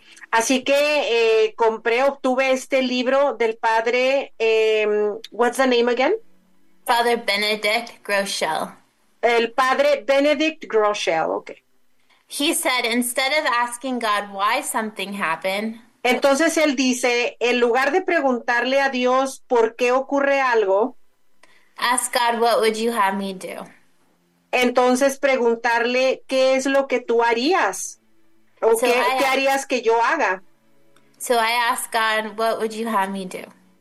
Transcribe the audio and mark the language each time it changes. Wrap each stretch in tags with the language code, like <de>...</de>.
<es>Así que obtuve este libro del padre,</es> <en>what's the name again? Father Benedict Rochelle.</en> <es>El padre Benedict Groeschel, okay.</es> <en>He said, instead of asking God why something happened,</en> <es>Entonces él dice, en lugar de preguntarle a Dios por qué ocurre algo,</es> <en>ask God, what would you have me do?</en> <es>entonces preguntarle qué es lo que tú harías o</es> <en>So</en> <es>qué harías que yo haga.</es> <en>I asked God, what would you have me do?</en>